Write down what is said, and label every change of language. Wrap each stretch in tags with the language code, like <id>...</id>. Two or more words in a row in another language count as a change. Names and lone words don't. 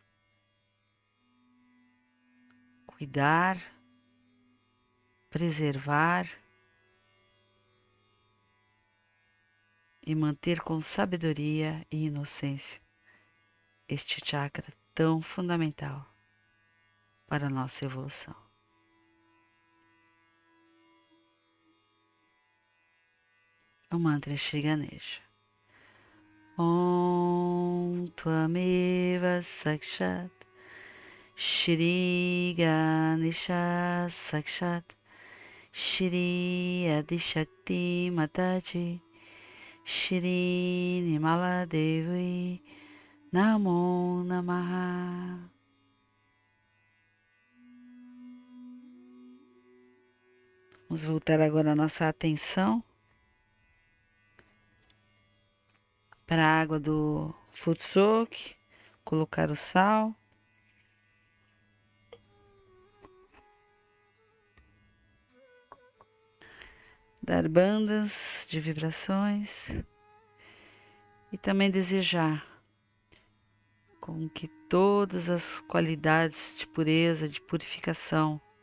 <pt>cuidar, preservar e manter com sabedoria e inocência este chakra tão fundamental para a nossa evolução. O mantra é Shri Ganesha.</pt> <sa>Om Tvameva Sakshat Shri Ganesha Sakshat Shri Adishakti Mataji Shri Nimala Devi Namo Namaha.</sa> <pt>Vamos voltar agora a nossa atenção para a água do Futsok, colocar o sal. Dar bandas de vibrações e também desejar com que todas as qualidades de pureza, de purificação</pt>